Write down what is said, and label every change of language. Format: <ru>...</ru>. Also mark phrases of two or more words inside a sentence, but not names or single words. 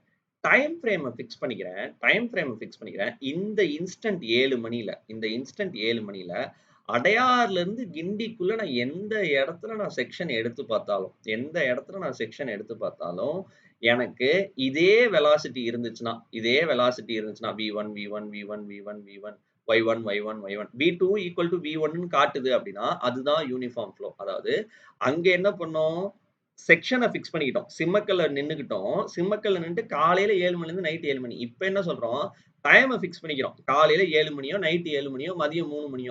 <en>time frame fix</en> <ta>பண்ணிக்கிறேன்.</ta> <en>time frame fix</en> <ta>பண்ணிக்கிறேன். இந்த இன்ஸ்டன்ட் 7 மணியில இந்த இன்ஸ்டன்ட் 7 மணியில அடையார்ல இருந்து கிண்டிக்குள்ள நான் எந்த இடத்துல நான் செக்ஷன் எடுத்து பார்த்தாலும், எந்த இடத்துல நான் செக்ஷன் எடுத்து பார்த்தாலும், எனக்கு இதே வெலாசிட்டி இருந்துச்சுன்னா, இதே வெலாசிட்டி இருந்துச்சுன்னா V1, V1, V1, V1, V1, Y1, Y1, Y1, V2</ta> <en>equal to</en> <ta>V1ன்னு காட்டுது அப்படின்னா, அதுதான்</ta> <en>uniform flow.</en> <ta>அதாவது அங்க என்ன பண்ணோம்?</ta> <en>section fix</en> <ta>பண்ணிக்கிட்டோம். சிம்மக்கல்ல நின்னுக்கிட்டோம். சிம்மக்கல்ல நின்னுட்டு காலையில 7 மணிலேருந்து நைட் 7 மணி. இப்ப என்ன சொல்றோம்?</ta> <en>time fix</en> <ta>பண்ணிக்கிறோம். காலையில 7 மணியோ, நைட் 7 மணியோ, மதியம் 3 மணியோ.</ta>